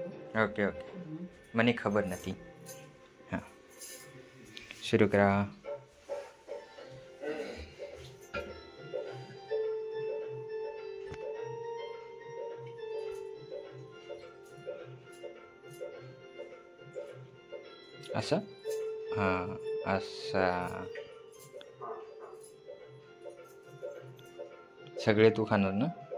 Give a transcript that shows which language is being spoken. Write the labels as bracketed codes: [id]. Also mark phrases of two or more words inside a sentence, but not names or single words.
[en] okay okay [gu] મને ખબર નથી. હા શરૂ કરા. [mr] असं हां असा सगळे तू खाणार ना.